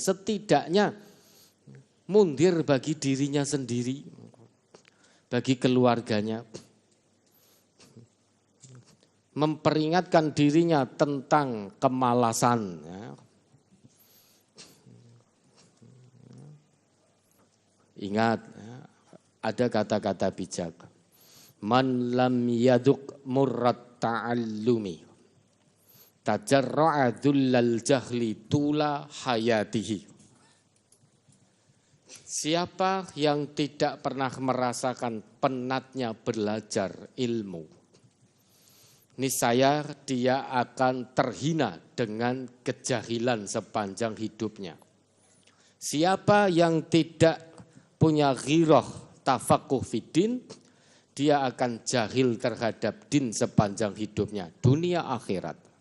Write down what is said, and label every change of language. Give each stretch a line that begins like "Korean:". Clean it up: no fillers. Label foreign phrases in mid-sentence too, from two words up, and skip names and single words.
Indonesian: Setidaknya mundir bagi dirinya sendiri, bagi keluarganya. Memperingatkan dirinya tentang kemalasan. Ingat, ada kata-kata bijak.
Arabic: من لم يذق مر التعلم تجرع ذل الجهل طول حياته.
Indonesian: Siapa yang tidak pernah merasakan penatnya belajar ilmu, niscaya dia akan terhina dengan kejahilan sepanjang hidupnya. Siapa yang tidak punya ghirah
Arabic: تفقه في الدين,
Indonesian: dia akan jahil terhadap din sepanjang hidupnya, dunia akhirat.